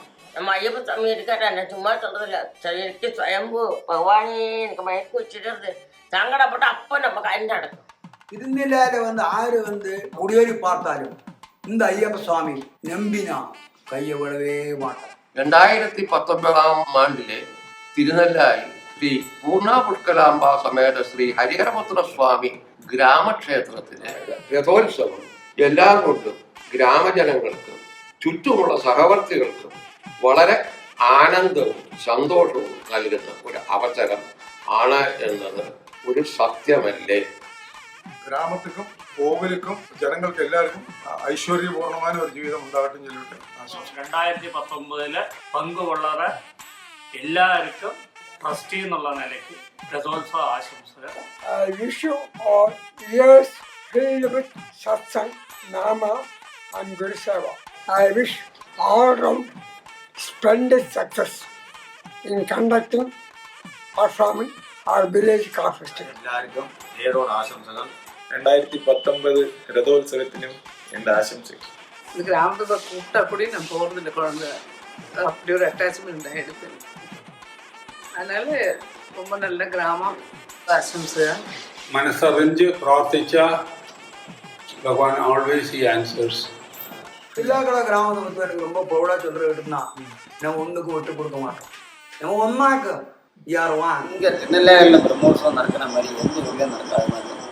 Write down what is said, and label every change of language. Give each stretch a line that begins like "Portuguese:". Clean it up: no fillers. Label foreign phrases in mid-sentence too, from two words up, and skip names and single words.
Tamil: நம்ம ஐயப்ப சாமி இருக்காரு, நான் சும்மா சொல்றதில்ல, சரிக்கு சுயம்பு பகவானே எனக்கு மயக்க வச்சுட்டு சங்கடப்பட்டு அப்போ நம்ம காரியம் நடக்கும். திருநெல்லையில வந்து ஆறு வந்து முடிவெறி பார்த்தாலும் இந்த ஐயப்ப சுவாமி நம்பினா கையை விடவே மாட்டார்.
Malayalam: 2019 ആണ്ടിലെ തിരുനെല്ലായി ശ്രീ പൂർണ്ണ പുഷ്കലാംബ സമേത ശ്രീ ഹരിഹരപുത്ര സ്വാമി ഗ്രാമക്ഷേത്രത്തിലെ രഥോത്സവം എല്ലാം കൊണ്ടും ഗ്രാമജനങ്ങൾക്കും ചുറ്റുമുള്ള സഹവർത്തികൾക്കും വളരെ ആനന്ദവും സന്തോഷവും നൽകുന്ന ഒരു അവസരം ആണ് എന്നത് ഒരു സത്യമല്ലേ. ഗ്രാമത്തിനും കോവിലുക്കും ജനങ്ങൾക്ക് എല്ലാവർക്കും ഐശ്വര്യപൂർണമായ ഒരു ജീവിതം ഉണ്ടാകട്ടെ ചൊല്ലിട്ട് 2019 പങ്കുകൊള്ളറ എല്ലാവർക്കും ട്രസ്റ്റി എന്നുള്ള നിലയ്ക്ക് രഥോത്സവ ആശംസകൾ.
English: I wish you all years filled with satsang, nama and Guru Seva. I wish all round splendid success in conducting, performing our village car festival.
Malayalam: എല്ലാവർക്കും ഏറോട് ആശംസകൾ. 2019 രഥോത്സവത്തിനും എൻ്റെ ആശംസകൾ.
Tamil: இந்த கிராமத்தை கூப்பிட்டா கூட நான் போகிறதில்லை, குழந்தை அப்படி ஒரு அட்டாச்மெண்ட் எடுத்து. அதனால ரொம்ப நல்ல கிராமம். ஆசம்சைகள்.
Malayalam: മനസ്സറിഞ്ഞ് പ്രാർത്ഥിച്ച ഭഗവാൻ
English: always he answers.
Tamil: பிள்ளாக்கடை கிராமத்தை பற்றி எனக்கு ரொம்ப ப்ரௌடாக சொல்கிற விட்டுனா நம்ம ஒன்றுக்கு விட்டு கொடுக்க மாட்டோம். நம்ம ஒன்றாக்க யாருவான் இங்கே திருநெல்வேலியில் பிரம்மோற்சவம் நடக்கிற மாதிரி எந்த ஊர்லேயும் நடக்காது.